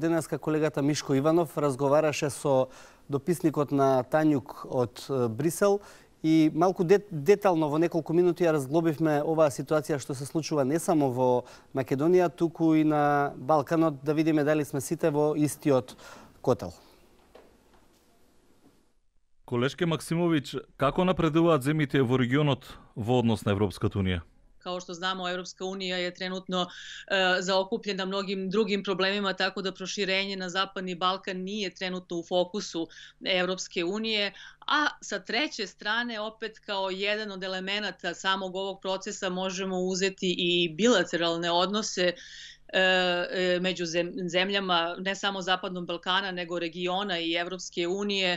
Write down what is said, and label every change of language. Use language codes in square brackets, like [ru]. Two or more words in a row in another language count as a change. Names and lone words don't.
[mk] Денеска колегата Мишко Иванов разговараше со дописникот на Тањук од Брисел и малку детално во неколку минути ја разглобивме оваа ситуација што се случува не само во Македонија, туку и на Балканот, да видиме дали сме сите во истиот котел. Колешке Максимовиќ, како напредуваат земјите во регионот во однос на Европската Унија? [sr] Kao što znamo, Evropska unija je trenutno zaokupljena mnogim drugim problemima, tako da proširenje na Zapadni Balkan nije trenutno u fokusu Evropske unije, a sa treće strane, opet kao jedan od elemenata samog ovog procesa možemo uzeti i bilateralne odnose među zemljama ne samo Zapadnog Balkana, nego regiona i Evropske unije.